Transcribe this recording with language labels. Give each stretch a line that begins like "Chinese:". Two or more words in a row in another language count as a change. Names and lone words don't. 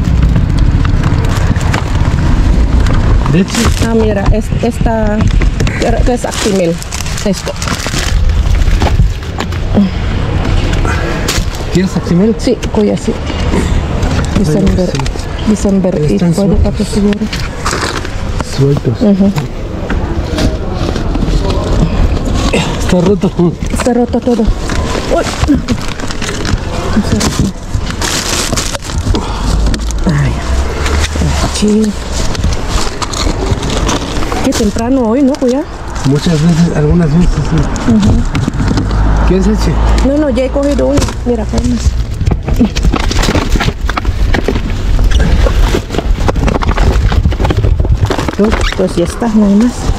Spanish: Leche. Ah, mira, esta es Actimel. Esto. ¿Quieres Actimel? Sí, kuya, sí. December. sí. December 8, Están
Filipino: pwede pa to siguro.
Spanish: Sueltos. Está roto. Está roto todo.
Filipino: Uy, naku. Ang sarap na. Ay. Chill.
Spanish: Qué temprano hoy, ¿no, kuya? Muchas veces, algunas veces. Sí. ¿Quieres leche? No, no, ya he cogido uno. Mira, acá hay más. Pues ya está, no hay más.